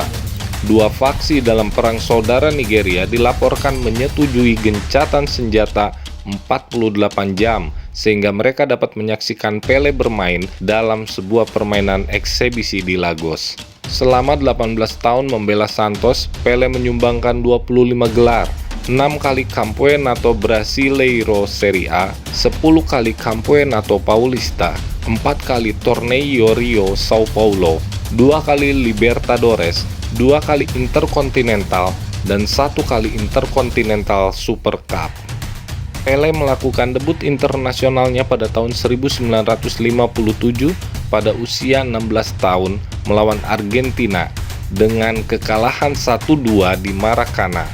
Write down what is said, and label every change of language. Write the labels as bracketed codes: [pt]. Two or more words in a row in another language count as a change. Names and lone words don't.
[id] Dua faksi dalam perang saudara Nigeria dilaporkan menyetujui gencatan senjata 48 jam, sehingga mereka dapat menyaksikan Pelé bermain dalam sebuah permainan eksebisi di Lagos. Selama 18 tahun membela Santos, Pelé menyumbangkan 25 gelar, 6 kali Campeonato Brasileiro Serie A, 10 kali Campeonato Paulista, 4 kali Torneio Rio São Paulo, 2 kali Libertadores, 2 kali Interkontinental, dan 1 kali Interkontinental Super Cup. Pelé melakukan debut internasionalnya pada tahun 1957 pada usia 16 tahun melawan Argentina dengan kekalahan 1-2 di Maracana.